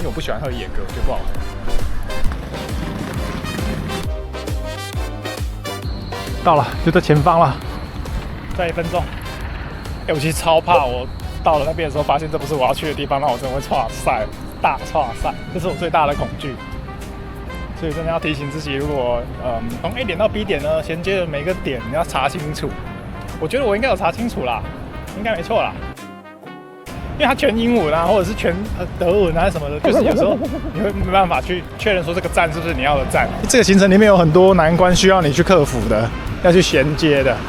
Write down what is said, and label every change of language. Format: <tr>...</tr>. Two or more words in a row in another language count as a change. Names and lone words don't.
<zh>因為我不喜歡喝野格，我覺得不好喝。到了，就在前方了，再1分鐘。我其實超怕，我到了那邊的時候，發現這不是我要去的地方，那我真的会剉賽，大剉賽，這是我最大的恐懼。所以真的要提醒自己，如果從 A 點到 B 點呢，銜接的每個點你要查清楚。我覺得我應該有查清楚啦，應該沒錯啦。因為它全英文啊，或者是全德文啊什麼的，就是有時候你會沒辦法去確認說這個站是不是你要的站。這個行程裡面有很多難關需要你去克服的，要去銜接的。</zh>